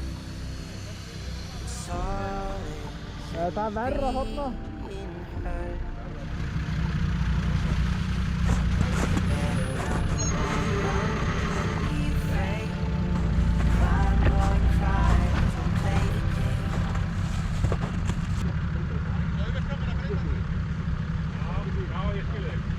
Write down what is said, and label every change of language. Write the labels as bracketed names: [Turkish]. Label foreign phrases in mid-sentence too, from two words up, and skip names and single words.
[English] It's all [Icelandic] Það er verra þarna. [English] in her. Be afraid, cry more, cry, don't play the game. [Icelandic] Já, ég skil þig.